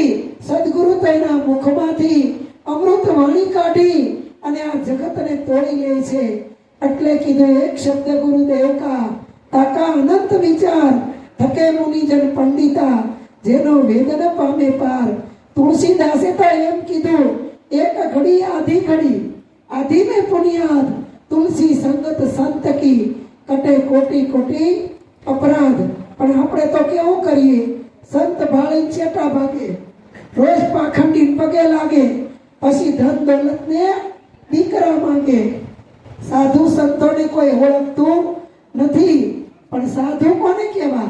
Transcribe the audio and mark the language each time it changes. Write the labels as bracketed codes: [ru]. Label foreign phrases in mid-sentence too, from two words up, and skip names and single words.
[gu] સદગુરુ તો એના મુખમાંથી અમૃત વાણી કાઢી અને આ જગતને તોડી લે છે. એટલે કીધું [hi] एक शब्द गुरुदेव का ताका अनंत विचार थके मुनिजन पंडिता जेनो वेद न पामे पार. [gu] તુલસીદાસે તો એમ કીધું [hi] एक घड़ी आधी घड़ी आधी में पुनियाद तुलसी संगत संत की कटे कोटी कोटी अपराध. [gu] પણ આપણે તો કેવું કરીએ? સંત ભાળી ચેટા ભાગે, રોજ પાખંડી પગે લાગે, પછી ધન દોલત ને દીકરા માંગે. સાધુ સંતોને કોઈ ઓળખતું નથી. પણ સાધુ કોને કહેવા?